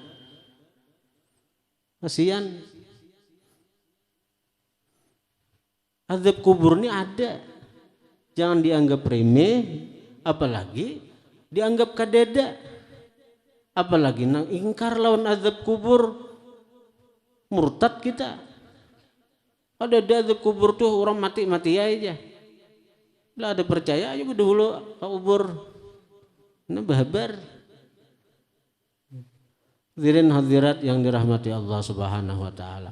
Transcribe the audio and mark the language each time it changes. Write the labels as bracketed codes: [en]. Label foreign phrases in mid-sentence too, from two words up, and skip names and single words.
[id] Kasihan. Azab kubur ini ada. [bjn] Jangan dianggap remeh, apalagi dianggap kadeda. Apalagi nang ingkar lawan azab kubur, murtad kita. [id] Ada azab kubur tuh orang mati-mati aja. Lah ada percaya aja dulu ke kubur. [bjn] Nah bahabar. [id] Hadirin hadirat yang dirahmati Allah [ar] سبحانه وتعالى.